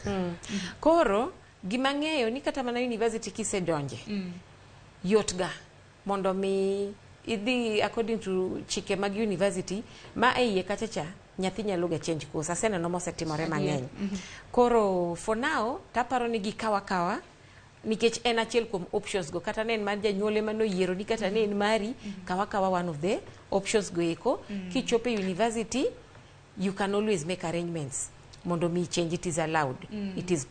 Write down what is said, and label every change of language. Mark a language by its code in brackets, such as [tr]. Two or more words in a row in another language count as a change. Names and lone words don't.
[luo] Koro gima ng'eyo ni kata mana university kisedonje yot ga mondo mi idhi [en] according to [luo] chike mag university ma eiye kachacha nyathi nyalo ga [en] change course. [luo] Aseneno mosetimore mang'eny. Koro [en] for now [luo] taparo ni gikawa nikech en achiel kuom options go kata ne en mar janyuol ma noyiero ni kata ne en mari kawa [en] one of the options [luo] go eko. [en] Kichope university you can always make arrangements [luo] mondo mi [en] change it is allowed. It is possible.